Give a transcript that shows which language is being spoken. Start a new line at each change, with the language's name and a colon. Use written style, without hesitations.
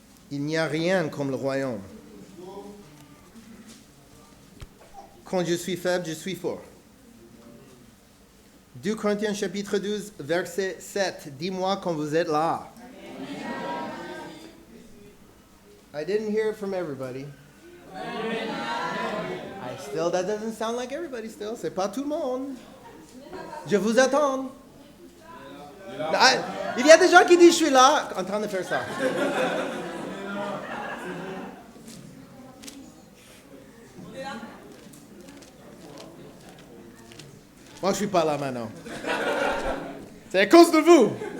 French: Il n'y a rien comme le royaume. Quand je suis faible, je suis fort. 2 Corinthiens chapitre 12, verset 7. Dis-moi quand vous êtes là.
English: I didn't hear it from everybody. That doesn't sound like everybody still.
French: C'est pas tout le monde. Je vous attends. Il y a des gens qui disent, je suis là, en train de faire ça. Moi, je suis pas là maintenant. C'est à cause de vous.